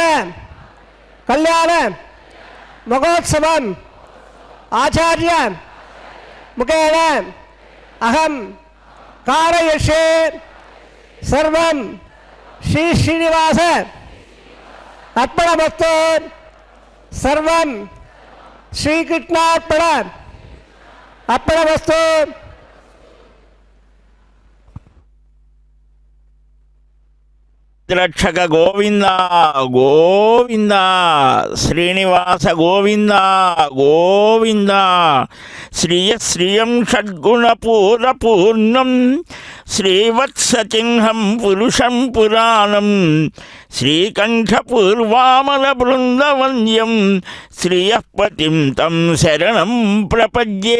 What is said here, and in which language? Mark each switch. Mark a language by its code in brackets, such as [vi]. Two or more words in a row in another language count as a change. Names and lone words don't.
[sa] कल्याण महोत्सवम् आचार्य मुखेन अहम कारयिष्ये सर्वं श्री श्रीनिवास अर्पणमस्तु सर्वं श्रीकृष्णार्पण अर्पणमस्तु। రక్షక గోవింద గోవింద శ్రీనివాస గోవింద గోవింద శ్రియం షడ్గుణపూర్ణం శ్రీవత్సచిహ్నం పురుషం పురాణం శ్రీకంఠపూర్వామల బృందవంద్యం శ్రియపతిం తం శరణం ప్రపద్యే.